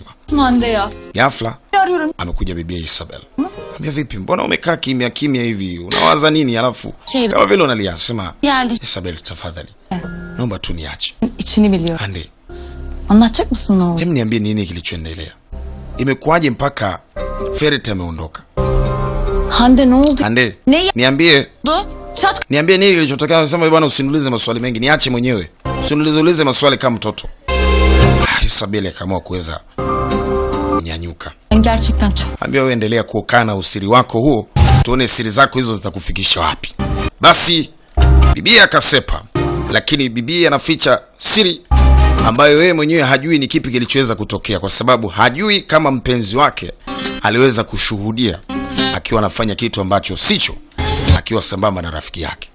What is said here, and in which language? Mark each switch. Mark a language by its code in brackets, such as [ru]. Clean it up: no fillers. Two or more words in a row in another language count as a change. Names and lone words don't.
[sw] Hande ya. Ghafla amekuja bibi Isabel. Ambia vipi, mbona umekaa kimya kimya hivi? Unawaza nini? Alafu kama vile unalia. Sema [tr] Geldi. [sw] Isabel tafadhali, naomba tu niache. [tr] İçini biliyor. Hande, Anlatacak mısın ne oldu? [sw] hem niambie nini kilichoendelea? Imekuwaje mpaka Ferit ameondoka? [tr] Hande ne oldu? Hande, Ne [sw] niambie. [tr] Çat. [sw] Niambie nini kilichotokea. Nasema bwana, usiniulize maswali mengi, niache mwenyewe. Usiniulize maswali kama mtoto. Isabel akaamua kuweza kunyanyuka. [tr] Gerçekten çok. [sw] Ambia wewe endelea kuokaa na usiri wako huo, tuone siri zako hizo zitakufikisha wapi. Basi bibi akasepa, lakini bibi anaficha siri ambayo yeye mwenyewe hajui ni kipi kilichoweza kutokea, kwa sababu hajui kama mpenzi wake aliweza kushuhudia akiwa anafanya kitu ambacho sicho, akiwa sambamba na rafiki yake.